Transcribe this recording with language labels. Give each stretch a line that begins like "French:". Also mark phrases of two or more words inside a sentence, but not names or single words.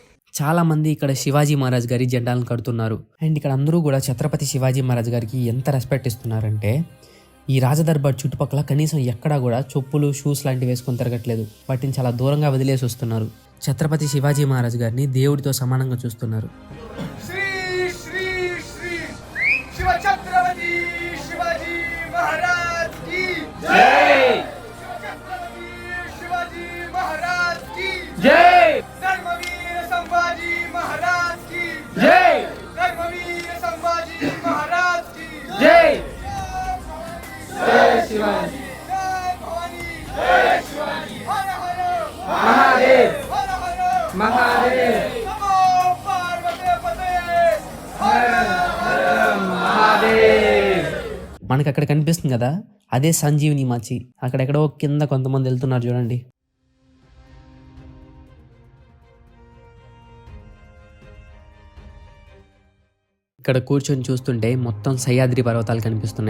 Telugu: చాలా మంది ఇక్కడ శివాజీ మహారాజ్ గారి జెండాలను కడుతున్నారు. అండ్ ఇక్కడ అందరూ కూడా ఛత్రపతి శివాజీ మహారాజ్ గారికి ఎంత రెస్పెక్ట్ ఇస్తున్నారంటే ఈ రాజదర్బార్ చుట్టుపక్కల కనీసం ఎక్కడా కూడా చెప్పులు షూస్ లాంటివి వేసుకొని తిరగట్లేదు. వాటిని చాలా దూరంగా వదిలేసి వస్తున్నారు. ఛత్రపతి శివాజీ మహారాజ్ గారిని దేవుడితో సమానంగా చూస్తున్నారు.
Hindi: श्री श्री श्री शिव छत्रपति शिवाजी महाराज की जय। शिव छत्रपति शिवाजी महाराज की जय। धर्मवीर संभाजी महाराज की जय। धर्मवीर संभाजी महाराज की जय। जय शिवाजी जय भवानी जय शिवाजी। हर हर महादेव हर हर महादेव। नमो पार्वती पते हर हर महादेव।
Telugu: మనకు అక్కడ కనిపిస్తుంది కదా, అదే సంజీవిని మాచి. అక్కడెక్కడో కింద కొంతమంది వెళ్తున్నారు చూడండి. ఇక్కడ కూర్చొని చూస్తుంటే మొత్తం సహ్యాద్రి పర్వతాలు కనిపిస్తున్నాయి.